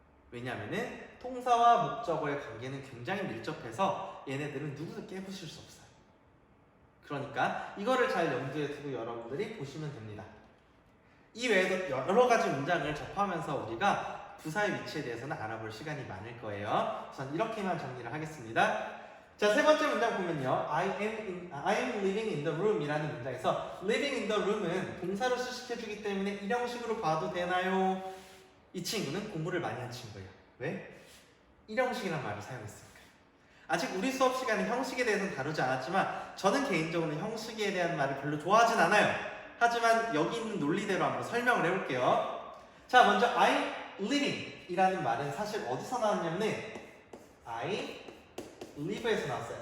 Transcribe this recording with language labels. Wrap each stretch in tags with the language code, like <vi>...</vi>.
<ko>왜냐면은 동사와 목적어의 관계는 굉장히 밀접해서 얘네들은 누구도 깨부실 수 없어요. 그러니까 이거를 잘 염두에 두고 여러분들이 보시면 됩니다. 이 외에도 여러 가지 문장을 접하면서 우리가 부사의 위치에 대해서는 알아볼 시간이 많을 거예요. 우선 이렇게만 정리를 하겠습니다. 자, 세 번째 문장 보면요.</ko> <en>I am living in the room</en> <ko>이라는 문장에서 living in the room은 동사로 수식해주기 때문에 일형식으로 봐도 되나요? 이 친구는 공부를 많이 한 친구예요. 왜? 일형식이라는 말을 사용했으니까. 아직 우리 수업 시간에 형식에 대해서는 다루지 않았지만 저는 개인적으로 형식에 대한 말을 별로 좋아하진 않아요. 하지만 여기 있는 논리대로 한번 설명을 해볼게요. 자, 먼저 I living 이라는 말은 사실 어디서 나왔냐면 I live에서 나왔어요.</ko>